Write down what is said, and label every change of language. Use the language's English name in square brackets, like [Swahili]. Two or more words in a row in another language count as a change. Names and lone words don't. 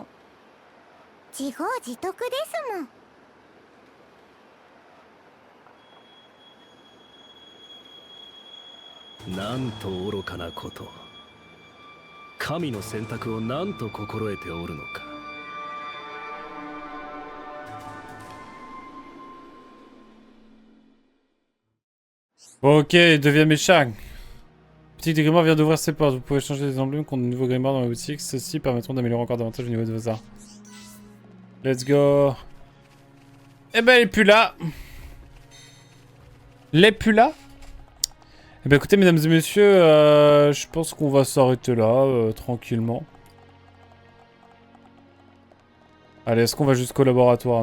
[Japanese] 自業自得ですもん。なんと愚かなこと。神の選択をなんと心得ておるのか。 [French] Ok, il devient méchant. Boutique des grimoires vient d'ouvrir ses portes. Vous pouvez changer des emblèmes contre de nouveaux grimoires dans la boutique. Ceux-ci permettront d'améliorer encore davantage le niveau de vos arts. [English] Let's go. [French] Eh ben, elle est plus là. Elle est plus là. Eh ben, écoutez, mesdames et messieurs, je pense qu'on va s'arrêter là, tranquillement. Allez, est-ce qu'on va jusqu'au laboratoire?